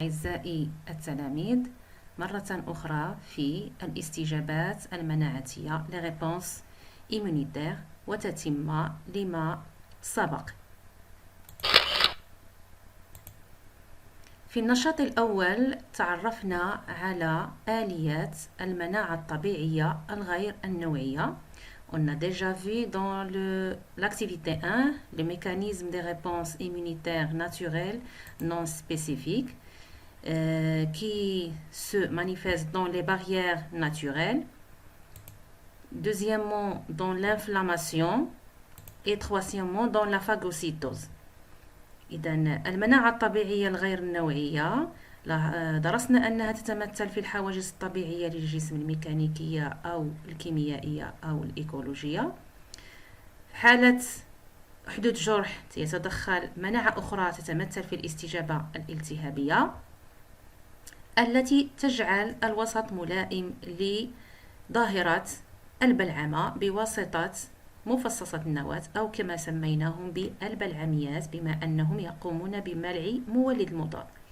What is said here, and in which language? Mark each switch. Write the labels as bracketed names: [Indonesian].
[Arabic] أعزائي التلاميذ، مرة أخرى في الاستجابات المناعتية [French] les réponses immunitaires [Arabic] وتتمة لما سبق. في النشاط الأول تعرفنا على آليات المناعة الطبيعية الغير النوعية. [French] On a déjà vu dans l'activité 1 le mécanisme des réponses immunitaires naturelles non spécifiques qui se manifestent dans les barrières naturelles. Deuxièmement, dans l'inflammation. Et troisièmement, dans la phagocytose. [Arabic] إذن المناعة الطبيعية الغير النوعية درسنا أنها تتمثل في الحواجز الطبيعية للجسم الميكانيكية أو الكيميائية أو الإيكولوجية. في حالة حدوث جرح يتدخل مناعة أخرى تتمثل في الاستجابة الالتهابية التي تجعل الوسط ملائم لظاهرة البلعمة بواسطة مفصصة النواة أو كما سميناهم بالبلعميات بما أنهم يقومون بملع مولد المضاد.